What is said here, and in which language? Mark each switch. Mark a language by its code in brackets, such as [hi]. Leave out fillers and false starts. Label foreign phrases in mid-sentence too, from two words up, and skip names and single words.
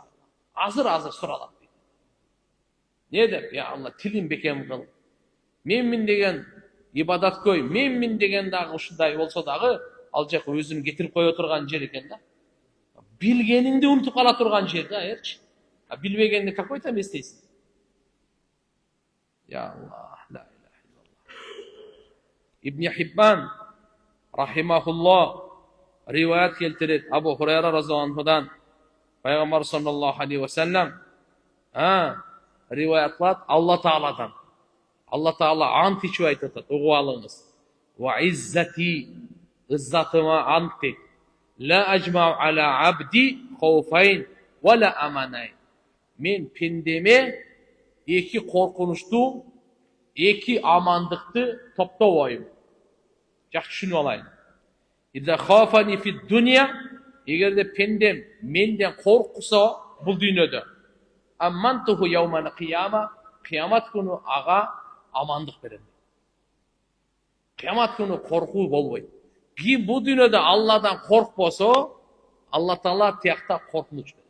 [ky] Азыр суралат дейт. Не деп? Я Алла, тилим бекем кыл. Менмин деген ибадаткөй, менмин деген дагы ушундай болсо дагы, ал жак өзүм кетирип кое турган жер экен да. Билгениңди унутуп кала турган жер да, эрчи. Билбегенди [ru] какой там [ky] эстейсиң? [ar] يا الله، لا إله إلا الله. [ky] Ибн Хиббан рахимахуллах риваят келтирет Абу Хурайра [ar] رضي الله عنه. [ky] Пайгамбар [ar] صلى الله عليه وسلم [ky] риваят кылат Алла Тааладан. Алла Таала ант ичип айтып атат, угуп алыңыз. [ar] وعزتي, [ky] иззатыма ант дейт. [ar] لا أجمع على عبدي خوفين ولا أمنين. [ky] Мен пендеме эки коркунучту, эки амандыкты топтобойм. Жакшы түшүнүп алайын. [ar] إذا خافني في الدنيا, [ky] эгерде пендем менден коркусо бул дүйнөдө, [ar] أمنته يوم القيامة, [ky] кыямат күнү ага амандык берем. Кыямат күнү коркуу болбойт. Ким бул дүйнөдө Алладан коркпосо, Алла Таала тиякта коркунуч берет.